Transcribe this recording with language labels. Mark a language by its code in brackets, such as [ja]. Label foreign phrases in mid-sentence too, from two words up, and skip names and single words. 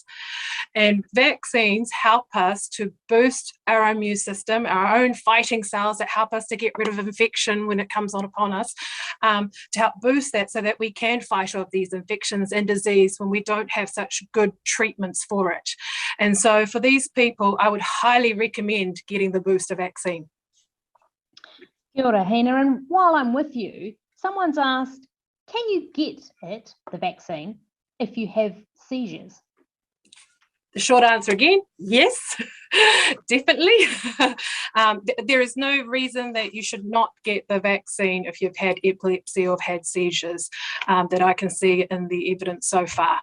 [en] And vaccines help us to boost our immune system, our own fighting cells that help us to get rid of infection when it comes on upon us, to help boost that so that we can fight off these infections and disease when we don't have such good treatments for it. And so for these people, I would highly recommend getting the booster vaccine. [mi] Kia ora, Hina, [en] and while I'm with you, someone's asked, can you get it, the vaccine, if you have seizures? The short answer again, yes, definitely. There is no reason that you should not get the vaccine if you've had epilepsy or have had seizures that I can see in the evidence so far.